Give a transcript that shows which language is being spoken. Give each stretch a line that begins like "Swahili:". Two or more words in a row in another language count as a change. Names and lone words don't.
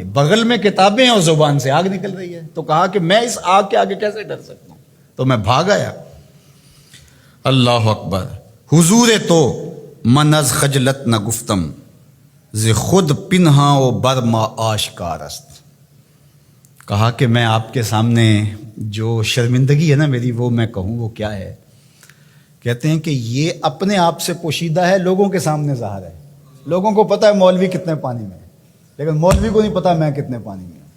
Urdu: بغل میں کتابیں ہیں اور زبان سے آگ نکل رہی ہے. تو کہا کہ میں اس آگ کے آگے کیسے ڈر سکتا ہوں، تو میں بھاگ آیا. اللہ اکبر.
Persian: حضور تو من از خجلت نہ گفتم، ز خود پنہاں و برما آشکار است.
Urdu: کہا کہ میں آپ کے سامنے جو شرمندگی ہے نا میری، وہ میں کہوں وہ کیا ہے. کہتے ہیں کہ یہ اپنے آپ سے پوشیدہ ہے، لوگوں کے سامنے ظاہر ہے. لوگوں کو پتہ ہے مولوی کتنے پانی میں ہے، لیکن مولوی کو نہیں پتا میں کتنے پانی میں ہوں.